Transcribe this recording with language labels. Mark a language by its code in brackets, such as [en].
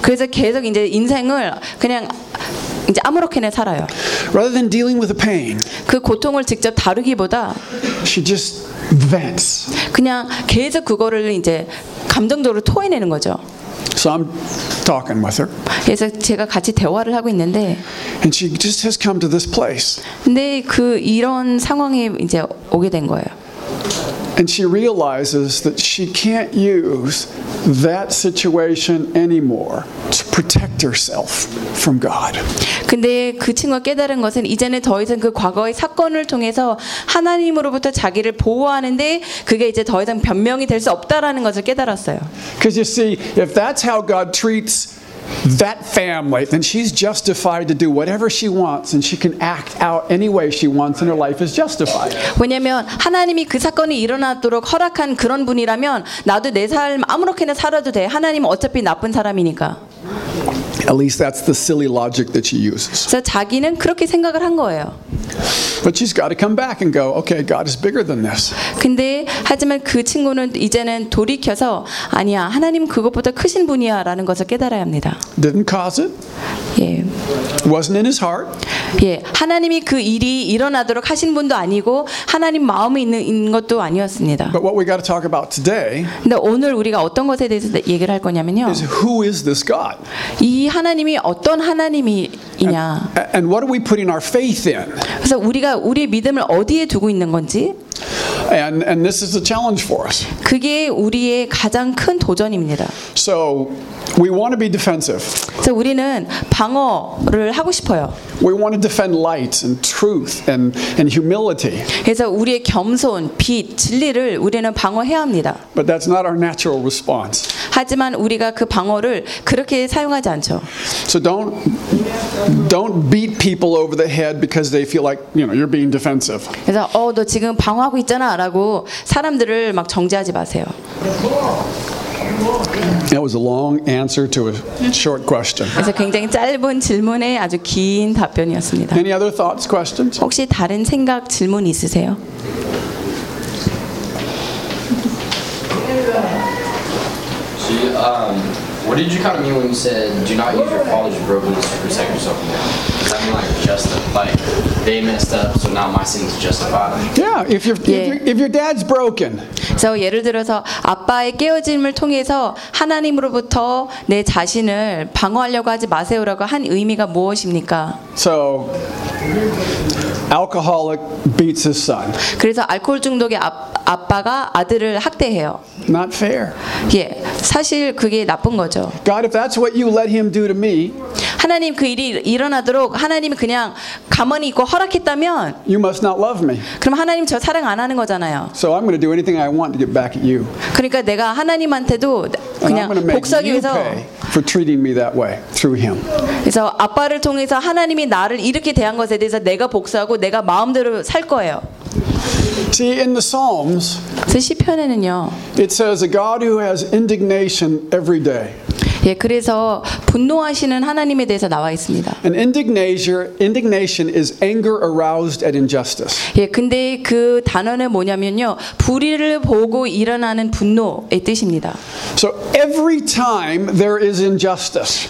[ko] 그래서 계속 이제 인생을 그냥 이제 아무렇게나 살아요. [en] Rather than dealing with the pain. [ko] 그 고통을 직접 다루기보다 [en] She just vents. [ko] 그냥 계속 그거를 이제 감정적으로 토해내는 거죠. [en] So I'm talking with her. [ko] 그래서 제가 같이 대화를 하고 있는데. [en] And she just has come to this place. [ko] 근데 그 이런 상황에 이제 오게 된 거예요. [en] And she realizes that she can't use that situation anymore to protect herself from God. [ko] 근데 그 친구가 깨달은 것은 이제는 더 이상 그 과거의 사건을 통해서 하나님으로부터 자기를 보호하는데 그게 이제 더 이상 변명이 될 수 없다라는 것을 깨달았어요. [en] Because you see, if that's how God treats that family, then she's justified to do whatever she wants, and she can act out any way she wants, and her life is justified. [ko] 왜냐면 하나님이 그 사건이 일어나도록 허락한 그런 분이라면 나도 내 삶 아무렇게나 살아도 돼. 하나님 어차피 나쁜 사람이니까. [en] At least that's the silly logic that she uses. [ko] 그래서 자기는 그렇게 생각을 한 거예요. [en] But she's got to come back and go, okay, God is bigger than this. [ko] 근데 하지만 그 친구는 이제는 돌이켜서 아니야, 하나님 그것보다 크신 분이야라는 것을 깨달아야 합니다. [en] Didn't cause it. [ko] 예. [en] Wasn't in his heart. [ko] 예, 하나님이 그 일이 일어나도록 하신 분도 아니고 하나님 마음에 있는 것도 아니었습니다. [en] But what we got to talk about today. [ko] 근데 오늘 우리가 어떤 것에 대해서 얘기를 할 거냐면요. [en] Is who is this God? [ko] 이 하나님이 어떤 하나님이냐. [en] And what are we putting our faith in? [ko] 그래서 우리가 우리의 믿음을 어디에 두고 있는 건지. [en] And this is a challenge for us. [ko] 그게 우리의 가장 큰 도전입니다. [en] So we want to be defensive. [ko] 그래서 우리는 방어를 하고 싶어요. [en] We want to defend light and truth and humility. [ko] 그래서 우리의 겸손, 빛, 진리를 우리는 방어해야 합니다. [en] But that's not our natural response. [ko] 하지만 우리가 그 방어를 그렇게 사용하지 않죠. [en] So don't beat people over the head because they feel like, you know, you're being defensive. [ko] 그래서 어, 너 지금 방어하고 있잖아라고 사람들을 막 정죄하지 마세요. [en] That was a long answer to a short question. [ko] 그래서 굉장히 짧은 질문에 아주 긴 답변이었습니다. [en] Any other thoughts, questions? [ko] 혹시 다른 생각, 질문 있으세요? [en] She What did you kind of mean when you said, do not use your college brokenness to protect yourself from them? Does that mean like, just like, they messed up, so now my sin is justified? Yeah, if your dad's broken. [ko] So, 예를 들어서 아빠의 깨어짐을 통해서 하나님으로부터 내 자신을 방어하려고 하지 마세요라고 한 의미가 무엇입니까? [en] So, alcoholic beats his son. [ko] 그래서 알코올 중독의 아빠가 아들을 학대해요. [en] Not fair. [ko] 예, 사실 그게 나쁜 거죠. [en] God, if that's what you let him do to me. [ko] 하나님 그 일이 일어나도록 하나님이 그냥 가만히 있고 허락했다면 [en] You must not love me. [ko] 그럼 하나님 저 사랑 안 하는 거잖아요. [en] So I'm going to do anything I want to get back at you. [ko] 그러니까 내가 하나님한테도 그냥 복수하기 위해서 [en] for treating me that way through him. [ko] 그래서 아빠를 통해서 하나님이 나를 이렇게 대한 것에 대해서 내가 복수하고 내가 마음대로 살 거예요. [en] See, in the Psalms, [ko] 그 시편에는요. [en] It says a God who has indignation every day. [ko] 예, 그래서 분노하시는 하나님에 대해서 나와 있습니다. [en] An indignation is anger aroused at injustice. [ko] 예, 근데 그 단어는 뭐냐면요, 불의를 보고 일어나는 분노의 뜻입니다. [en] So every time there is injustice.